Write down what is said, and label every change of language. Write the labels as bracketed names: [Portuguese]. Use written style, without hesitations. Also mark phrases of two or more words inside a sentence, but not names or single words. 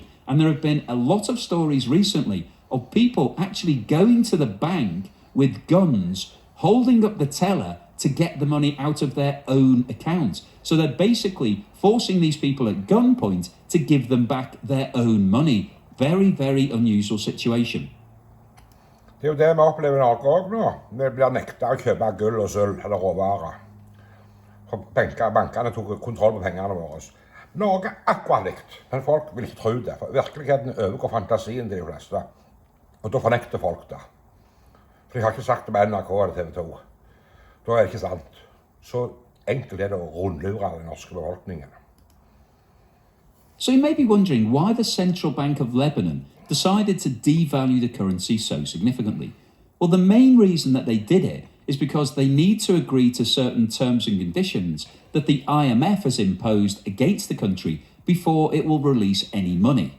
[English] And there have been a lot of stories recently of people actually going to the bank with guns, holding up the teller to get the money out of their own account. So they're basically forcing these people at gunpoint to give them back their own money. Very, very unusual situation. [Norwegian] Det er jo det vi opplever i Norge også nå. Vi blir nektet å kjøpe gull og sølv eller råvarer. Bankene tok kontroll på pengene våre. Norge er akkurat likt, men folk vil ikke tro det. For virkeligheten overgår fantasien til de fleste. Og da fornekter folk det. For de har ikke sagt det på NRK eller TV 2. Da er det ikke sant. Så enkelt er det å rundlure den norske befolkningen. [English] So you may be wondering why the Central Bank of Lebanon decided to devalue the currency so significantly. Well, the main reason that they did it is because they need to agree to certain terms and conditions that the IMF has imposed against the country before it will release any money.